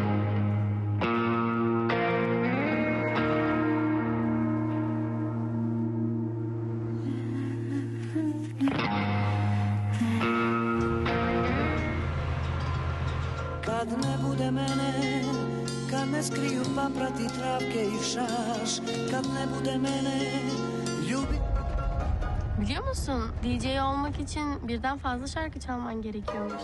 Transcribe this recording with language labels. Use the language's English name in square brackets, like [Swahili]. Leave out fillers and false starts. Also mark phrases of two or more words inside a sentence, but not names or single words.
[Serbian] Kad ne bude mene, kad me skriju paprati, travke i şaş, kad ne bude mene, ljubi... [Turkish] Biliyor musun, DJ olmak için birden fazla şarkı çalman gerekiyormuş.